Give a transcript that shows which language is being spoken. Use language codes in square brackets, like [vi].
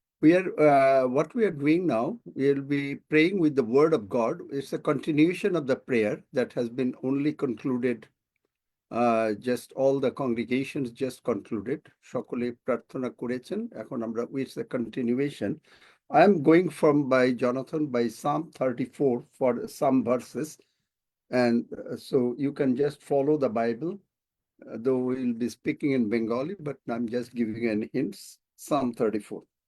[en] We are what we are doing now, we'll be praying with the word of God. It's a continuation of the prayer that has been only concluded. Just all the congregations just concluded. [bn] সকলে প্রার্থনা করেছেন, এখন আমরা [en] it's a continuation. I am going from by Jonathan by Psalm 34 for some verses, and so you can just follow the Bible. Though we'll be speaking in Bengali, but I'm just giving an hints. Psalm 34.